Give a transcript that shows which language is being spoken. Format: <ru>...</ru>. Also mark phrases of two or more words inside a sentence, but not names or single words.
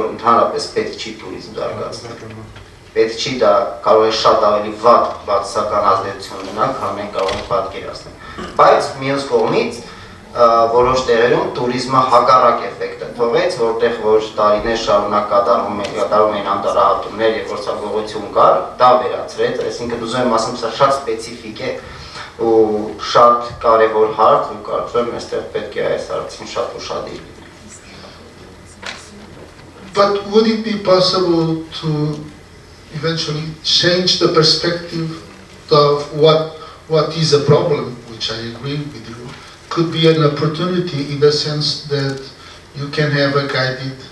<hy>ընդհանրապես պետք չի տուրիզմ զարգացնել։ Պետք չի, դա կարող է շատ ավելի վատ բացասական ազդեցություն ունենալ, քան մենք կարող ենք պատկերացնել։ Բայց մյուս կողմից որոշ տեղերում տուրիզմը հակառակ էֆեկտը թողեց, որտեղ որ տարիներ շարունակ կատարում էին անտառահատումներ եւ գործողություն կար, դա վերացրեց, այսինքն ուզում եմ ասեմ, սա շատ սպეციფիկ է ու շատ կարևոր հարց ու կարծում եմ այստեղ պետք է այս հարցին շատ ուշադիր լինել։</hy> <en>But would it be possible to eventually change the perspective of what is a problem, which I agree with you, could be an opportunity in the sense that you can have a guided</en>